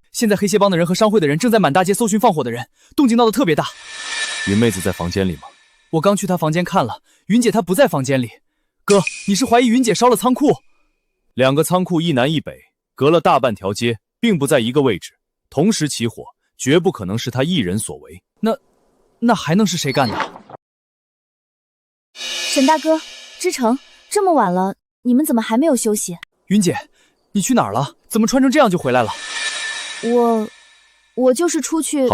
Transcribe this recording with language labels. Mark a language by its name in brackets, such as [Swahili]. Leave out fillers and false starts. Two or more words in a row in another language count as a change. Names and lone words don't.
[Chinese] 現在黑蟹幫的人和商會的人正在滿大街搜尋放火的人，動靜鬧得特別大。雲妹子在房間裡嗎？我剛去她房間看了，雲姐她不在房間裡。哥，你是懷疑雲姐燒了倉庫？2個倉庫一南一北，隔了大半條街，並不在一個位置，同時起火，絕不可能是她一人所為。那還能是誰幹的？沈大哥，知成，這麼晚了，你們怎麼還沒有休息？雲姐，你去哪兒了？怎麼穿成這樣就回來了？我就是出去。